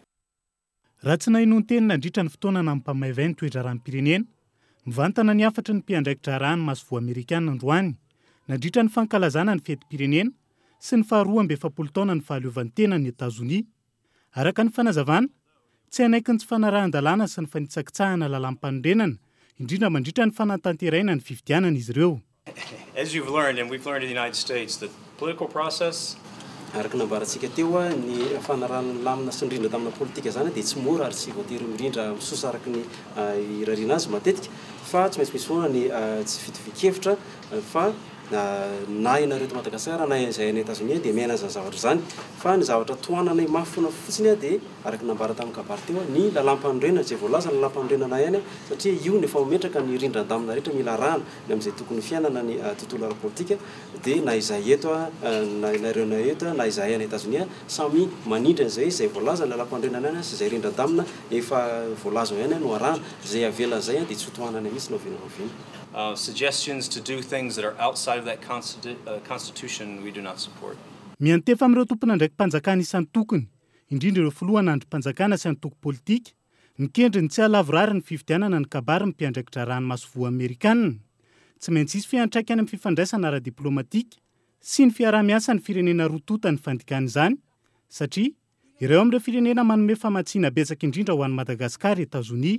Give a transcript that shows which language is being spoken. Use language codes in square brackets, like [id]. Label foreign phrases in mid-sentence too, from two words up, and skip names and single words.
[mg] Raha tsy nahinony teny nandritra ny fotoana na mpamaivay ny toetra ranom-pirenena, mivantana ny afatra ny mpiandraikitra raha ny masivo Amerikana androany nandritra ny fankalazana ny fety pirenena sy ny faharoa amby 70 taona ny fahaleovantena ny Etazonia. Araka ny fanazavana, tsy anaiky ny tsy fanarahan-dalàna sy ny fanitsakitsahana lalam-panondrenana indrindra mandritra ny fanatanterahina ny fifidianana izy ireo. [en] As you've learned, and we've learned in the United States, the political process [mg] araka nambarantsika teo ny fanarahana lamina sy indrindra tamina politika zany dia tsy mora ary tsy voatery mirindra misosa araka ny irariana azy matetika fa tsy maintsy misy foana ny tsy fitovikevitra fa na ianareo eto Madagasikara na izay any Etazonia dia miaina zany zavatra zany fa ny zavatra tohanana mafy fotsiny dia araka nambara tamin'ny kabary teo ny lalam-panondrenana izay voalaza ny lalam-panondrenana ihany satria io ny efa mametraka ny rindran-damina rehetra mila arahana ny amin'izay tokony fiainana ny tontolo ara-politika dia na izay eto na inareo na eto na izay any Etazonia samy manindra izay voalaza ny lalam-panondrenana ihany sy izay rindran-damina efa voalaza ihany no arahana izay avela zay dia tsy tohanana mihitsy no vinovina. [en] Suggestions to do things that are outside of that constitution we do not support. [mg] Miantefa amin'ireo tompona ndraiky mpanjakana isan'ny tokony, indrindra ireo filoha androm-panjakana sy antoko politika, nikendry ny tsy halavorary ny fifidianana ny kabary ny mpiandraikitra raha ny masivo Amerikana. Tsy maintsy isy fiantraikany amin'ny fifandraisana ara-diplomatika sy ny fiarah-miasa ny firenena rotota ny fandikana izany, satria ireo amin'ireo firenena manome famatsiana betsaka indrindra ho an'ny Madagasikara, Etazonia.